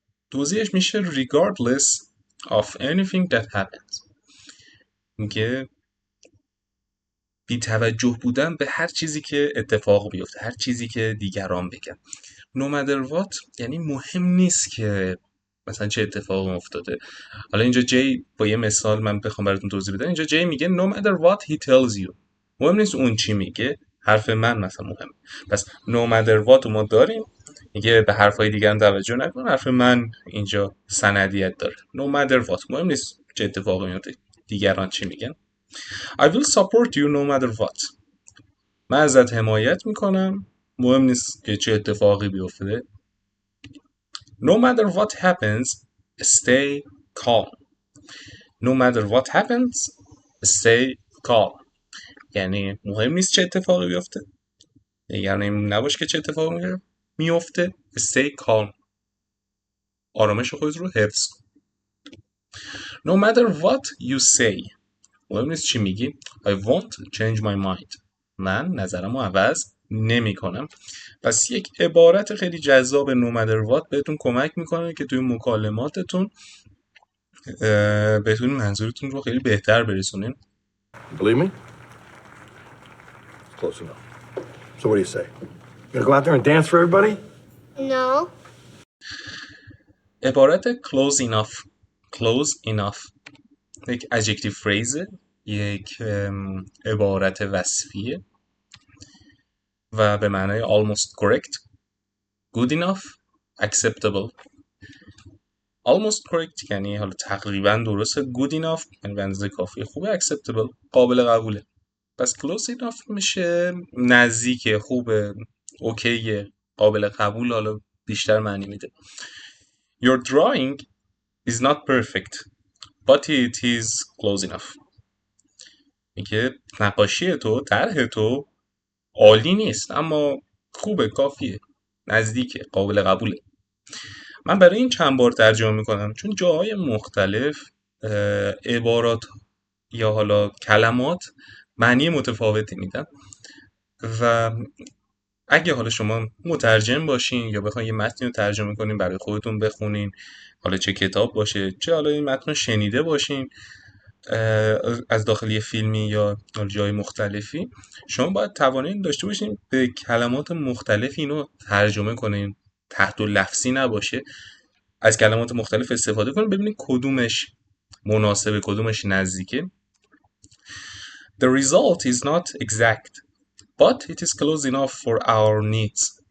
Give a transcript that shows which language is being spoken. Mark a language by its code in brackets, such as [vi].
[fa] توضیحش میشه [en] regardless of anything that happens. [fa] میگه بی توجه بودن به هر چیزی که اتفاق بیفته، هر چیزی که دیگران بگن. [en] no matter what [fa] یعنی مهم نیست که مثلا چه اتفاق افتاده. حالا اینجا جی با یه مثال من بخوام براتون توضیح بدم، اینجا جی میگه [en] no matter what he tells you. [fa] مهم نیست اون چی میگه، حرف من مثلا مهمه. پس [en] no matter what [fa] ما داریم، میگه به حرفای دیگران توجه نکن، حرف من اینجا سندیت داره. [en] no matter what [fa] مهم نیست چه اتفاقی میفته، دیگران چی میگن. [en] I will support you no matter what. [fa] من ازت حمایت میکنم، مهم نیست که چه اتفاقی بیفته. [en] No matter what happens, stay calm. No matter what happens, stay calm. [fa] یعنی مهم نیست چه اتفاقی بیفته، یعنی نباش که چه اتفاقی میفته. [en] Stay calm. [fa] آرامش خودت رو حفظ کن. [en] No matter what you say. [fa] مهم نیست چی میگی. [en] I won't change my mind. [fa] من نظرمو عوض نمی کنم. پس یک عبارت خیلی جذاب [en] no matter what [fa] بهتون کمک میکنه که توی مکالماتتون بتونین منظورتون رو خیلی بهتر برسونین. [en] Believe me? Close enough. So what do you say? You gonna go out there and dance for everybody? No. [fa] عبارت [en] close enough. close enough [fa] یک [en] adjective phrase، [fa] یک عبارت وصفیه و به معنای [en] almost correct، good enough، acceptable. almost correct [fa] یعنی حالا تقریبا درسته، [en] good enough [fa] یعنی به اندازه کافیه، خوبه، [en] acceptable [fa] قابل قبوله. پس [en] close enough [fa] میشه نزدیکه، خوبه، اوکیه، قابل قبول، حالا بیشتر معنی میده. [en] Your drawing is not perfect but it is close enough. [fa] میگه نقاشی تو، طرح تو عالی نیست اما خوبه، کافیه، نزدیکه، قابل قبوله. من برای این چند بار ترجمه میکنم چون جاهای مختلف عبارات یا حالا کلمات معنی متفاوتی میدن و اگه حالا شما مترجم باشین یا بخواین یه متنی رو ترجمه کنین برای خودتون بخونین، حالا چه کتاب باشه چه حالا این متن رو شنیده باشین از داخل یه فیلمی یا جای مختلفی، شما باید توانایی داشته باشین به کلمات مختلف اینو ترجمه کنین، تحت لفظی نباشه، از کلمات مختلف استفاده کنین ببینین کدومش مناسبه، کدومش نزدیکه. [en] The result is not exact but it is close enough for our needs.